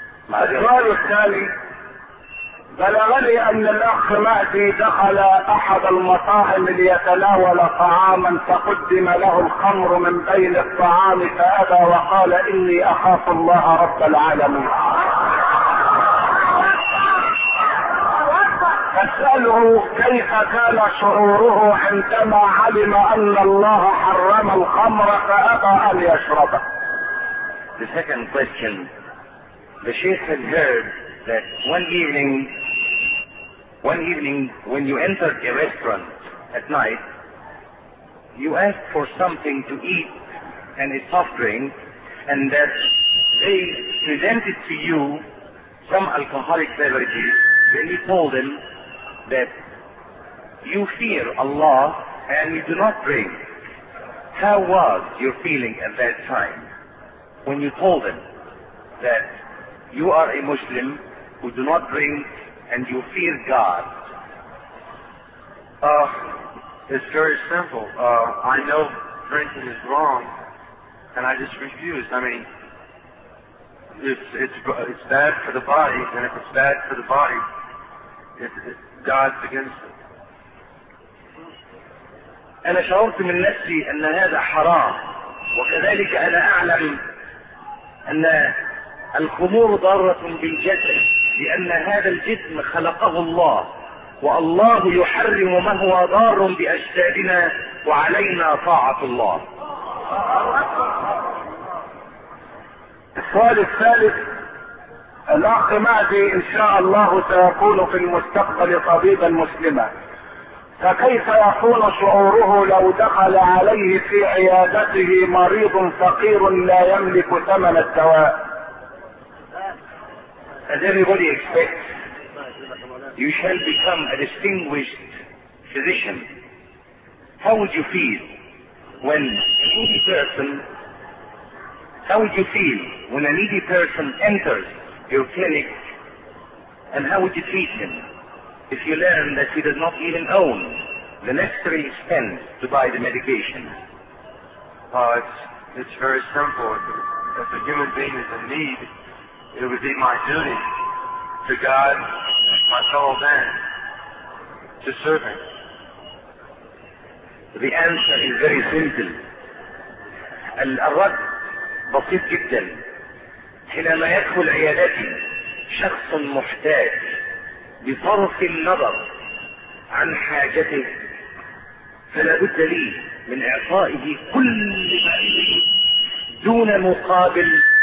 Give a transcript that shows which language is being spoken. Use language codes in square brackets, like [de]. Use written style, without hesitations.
[ar] السؤال التالي: بلغني ان الاخ مهدي دخل احد المطاعم ليتناول طعاما فقدم له الخمر من بين الطعام فابى وقال اني اخاف الله رب العالمين. فاساله كيف كان شعوره عندما علم ان الله حرم الخمر فابى ان يشربه. [en] The second question: the sheikh had heard that one evening when you entered a restaurant at night, you asked for something to eat and a soft drink, and that they presented to you some alcoholic beverages. Then you told them that you fear Allah and you do not drink. How was your feeling at that time when you told them that you are a Muslim who do not drink and you fear God? It's very simple. I know drinking is wrong and I just refuse. I mean, it's bad for the body, and if it's bad for the body, God's against it. [ar] أنا شعرت من نفسي أن هذا حرام، وكذلك أنا أعلم أن الخمور ضارة بالجسد، لأن هذا الجسم خلقه الله، والله يحرم ما هو ضار بأجسادنا، وعلينا طاعة الله. السؤال الثالث: الأخ مهدي إن شاء الله سيكون في المستقبل طبيبا مسلما، فكيف يكون شعوره لو دخل عليه في عيادته مريض فقير لا يملك ثمن الدواء؟ [en] As everybody expects, you shall become a distinguished physician. How would you feel when a needy person enters your clinic, and how would you treat him if you learn that he does not even own the necessary expense to buy the medication? It's very simple. If a human being is in need, it would be my duty to God, my fellow man, to serve him. The answer is very simple. [ar] الرد بسيط جدا. حينما يدخل عيادتي شخص محتاج، بصرف النظر عن حاجته، فلا بد لي من اعطائه كل ما عندي دون مقابل.